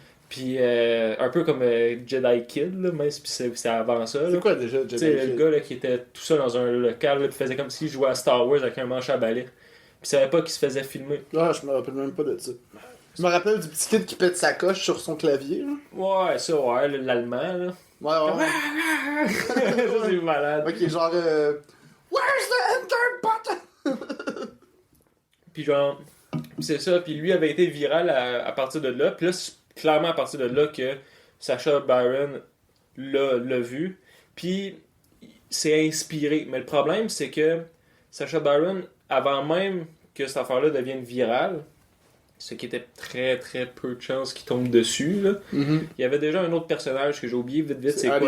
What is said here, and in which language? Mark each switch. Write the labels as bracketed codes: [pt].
[fr] Puis un peu comme Jedi Kid, là, même si c'est avant ça. Là. C'est quoi déjà, Tu sais, le gars là, qui était tout seul dans un local, là, qui faisait comme s'il jouait à Star Wars avec un manche à balai. Puis il savait pas qu'il se faisait filmer. Ah, je me rappelle même pas de ça. Je me rappelle du petit kid qui pète sa coche sur son clavier, là. Ouais, ça, ouais, l'allemand, là. Ouais. Ça, c'est malade. [en] Ok, [fr] genre, [en] Where's the enter button? [fr] Puis genre, c'est ça. Puis lui avait été viral à partir de là. Puis là, c'est clairement à partir de là que Sacha Baron l'a vu. Puis s'est inspiré. Mais le problème, c'est que Sacha Baron, avant même que cette affaire-là devienne virale, ce qui était très très peu de chances qu'il tombe dessus, là, il y avait déjà un autre personnage que j'ai oublié vite, c'est quoi?